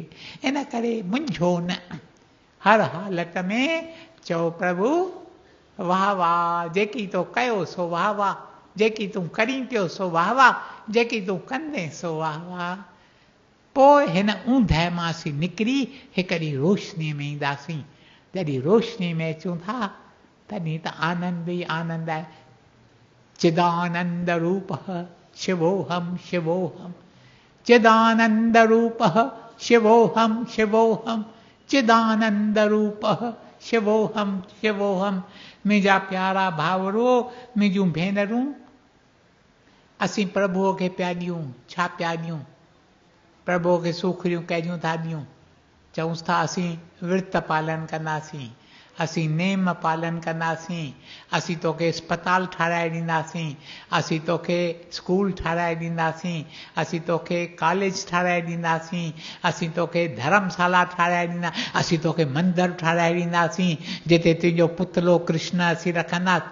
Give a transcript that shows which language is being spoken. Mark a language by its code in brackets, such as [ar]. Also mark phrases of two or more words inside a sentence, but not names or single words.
[sd] इन करे मुंझो न, हर हालत में चओ प्रभु वाह वाह, जेकी तो कयो सो वाह वाह, जेकी तूं करीं पियो सो वाह वाह, जेकी तूं कंदे सो वाह वाह। पोइ हिन ऊंदहि मां असीं निकिरी हिकिड़ी रोशनीअ में ईंदासीं। जॾहिं रोशनी में अचूं था तॾहिं त आनंद ई आनंद आहे। [sa] चिदानंद रूप शिवोहम शिवोहम, चिदानंद रूप शिवोहम शिवोहम, चिदानंद रूप शिवोहम शिवोहम। [sd] मुंहिंजा प्यारा भाउरो, मुंहिंजूं भेनरूं, असीं प्रभुअ खे पिया ॾियूं, छा पिया ॾियूं? प्रभुअ खे सूखड़ियूं कहिड़ियूं था ॾियूं? चऊंसि था असीं विर्त पालन कंदासीं, असीं नेम पालन कंदासीं, असीं तोखे अस्पताल ठाराए ॾींदासीं, असीं तोखे स्कूल ठाराए ॾींदासीं, असीं तोखे कॉलेज ठाराए ॾींदासीं, असीं तोखे धर्मशाला ठाराए ॾींदा, असीं तोखे मंदरु ठाराए ॾींदासीं जिते तुंहिंजो पुतलो कृष्ण असीं रखंदासीं।